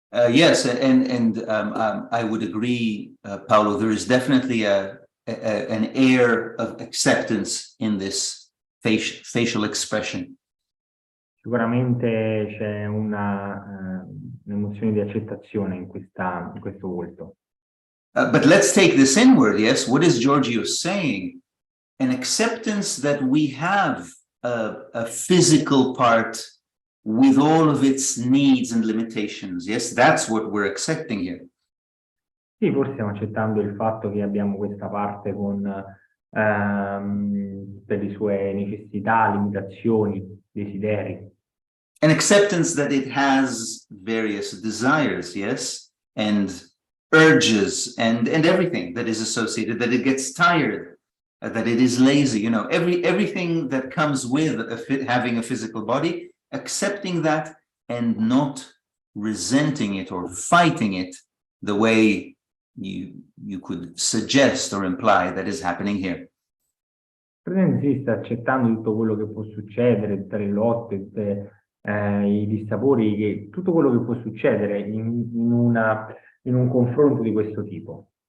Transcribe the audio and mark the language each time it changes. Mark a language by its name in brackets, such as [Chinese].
[English] Yes, and I would agree, Paolo. There is definitely an air of acceptance in this facial expression. [Italian] Sicuramente c'è un'emozione di accettazione in questo volto. [English] But let's take this inward, yes? What is Giorgio saying? An acceptance that we have a physical part with all of its needs and limitations. Yes, that's what we're accepting here. [Italian] Sì, forse stiamo accettando il fatto che abbiamo questa parte con tutte le sue necessità, limitazioni, desideri. [English] An acceptance that it has various desires, yes, and urges and everything that is associated, that it gets tired, that it is lazy, you know, everything that comes with having a physical body, accepting that and not resenting it or fighting it the way you could suggest or imply that is happening here. [Italian] Sì, sta accettando tutto quello che può succedere, tutte le lotte, tutti i dissapori, tutto quello che può succedere in un confronto di questo tipo.